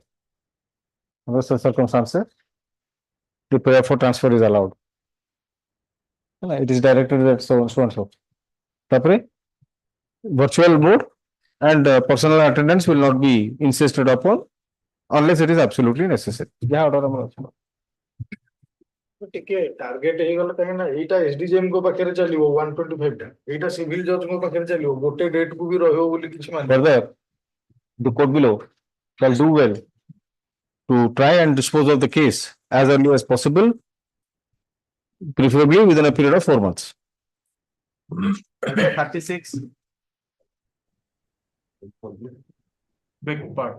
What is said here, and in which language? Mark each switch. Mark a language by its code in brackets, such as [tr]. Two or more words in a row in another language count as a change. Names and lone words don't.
[en] Under such circumstances, the prayer for transfer is allowed. It is directed at so and so. Tapre, virtual board and personal attendance will not be insisted upon unless it is absolutely necessary. Yeah, order number. [or] ଟିକେ ଟାର୍ଗେଟ ହେଇଗଲା କାହିଁକି ନା ଏଇଟା ଏସଡିଜିଏମ ଙ୍କ ପାଖରେ ଚାଲିବ 125 ଟା ଏଇଟା [en] civil judge [or] ଙ୍କ ପାଖରେ ଚାଲିବ ଗୋଟେ ଡେଟ୍ କୁ ବି ରହିବ ବୋଲି କିଛି ମାନେ [en] Further, the court below shall do well to try and dispose of the case as early as possible, preferably within a period of 4 months. 36. Big part.